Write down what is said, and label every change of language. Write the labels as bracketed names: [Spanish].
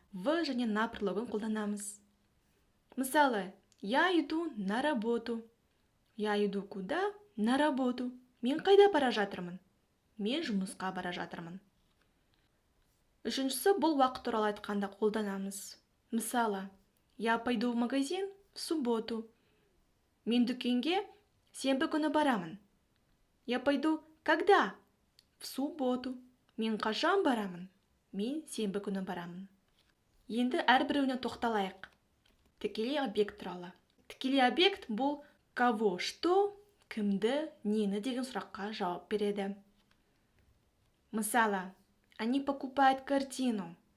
[Kazakh] В және на предлогын қолданамыз. Мысалы, [Russian] я иду на работу. Я иду куда? На работу. [Kazakh] Мен қайда бара жатырмын? Мен жұмысқа бара жатырмын. Үшіншісі, бұл уақыт туралы айтқанда қолданамыз. [Russian] Мысалы, я пойду в магазин в субботу. [Kazakh] Мен дүкенге сенбі күні барамын. [Russian] Я пойду когда? В субботу. [Kazakh] Мен қашан барамын? Мен сенбі күні барамын. Енді әрбіреуіне тоқталайық. Тікелей объект туралы. Тікелей объект бұл [Russian] кого, что, [Kazakh] кімді, нені деген сұраққа жауап береді. [Russian] Мысалы, они покупают картину.